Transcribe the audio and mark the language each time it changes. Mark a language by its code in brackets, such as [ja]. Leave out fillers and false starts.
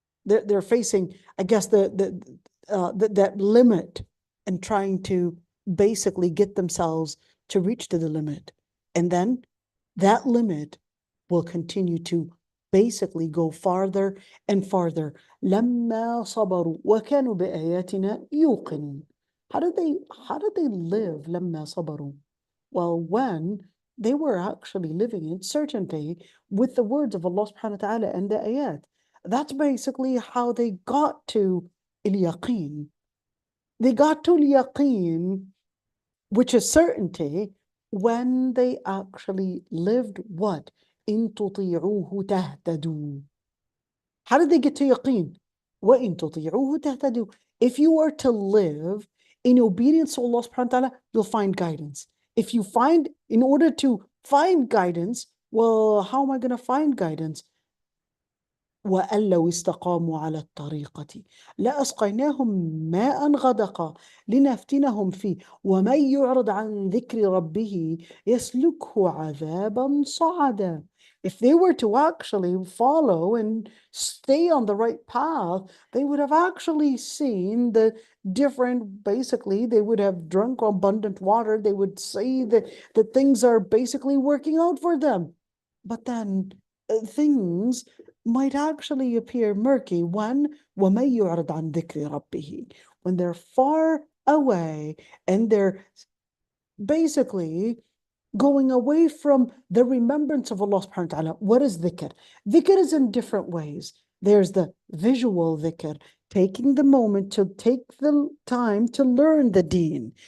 [en] They're facing, I guess, that limit, and trying to basically get themselves to reach to the limit, and then that limit will continue to basically go farther and farther. [ar] لما صبروا وكانوا بآياتنا يوقنون. [en] How did they live [ar] لما صبروا? [en] Well, when they were actually living in certainty with the words of Allah subhanahu wa ta'ala and the ayat. That's basically how they got to al-yaqeen. They got to al-yaqeen, which is certainty, when they actually lived what? [ar] إن تطيعوه تهتدوا. [en] How did they get to yaqeen? [ar] وَإِن تُطِيعُوهُ تَهْتَدُوا. [en] If you are to live in obedience to Allah subhanahu wa ta'ala, you'll find guidance. If you find, in order to find guidance, well, how am I going to find guidance? [ar] وأن لو استقاموا على الطريقة لأسقيناهم ماء غدقا لنفتنهم فيه ومن يعرض عن ذكر ربه يسلكه عذابا صعدا. [en] If they were to actually follow and stay on the right path, they would have actually seen the different, basically, they would have drunk abundant water. They would say that things are basically working out for them. But then things might actually appear murky. [ar] One, وَمَن يُعْرِضْ عَنْ ذِكْرِ رَبِّهِ. [en] When they're far away and they're basically going away from the remembrance of Allah subhanahu wa ta'ala. What is dhikr? Dhikr is in different ways. There's the visual dhikr, taking the moment to take the time to learn the deen.